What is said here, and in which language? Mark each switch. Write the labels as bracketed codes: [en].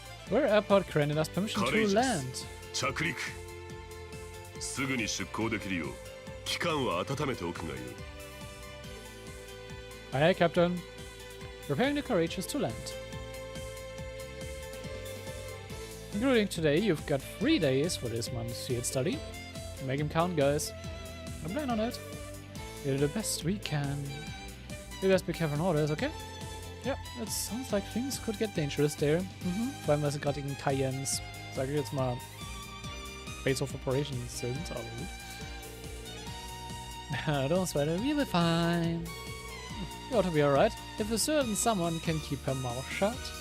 [en] Where airport granted us permission to land. [ja] 着陸。すぐに出港できるよう機関は温めておくがよい。 [en] Aye, Captain. Preparing the Courageous to land. Including today, you've got 3 days for this month's field study. Make them count, guys. I plan on it. We'll do the best we can. You guys be careful on orders, okay? Yeah, it sounds like things could get dangerous there. [de] Vor allem, weil sie gerade gegen Tayans, sage ich jetzt mal, [en] Base of Operations [de] sind, aber gut. [en] Don't sweat it, we'll be fine. You ought to be alright. If a certain someone can keep her mouth shut.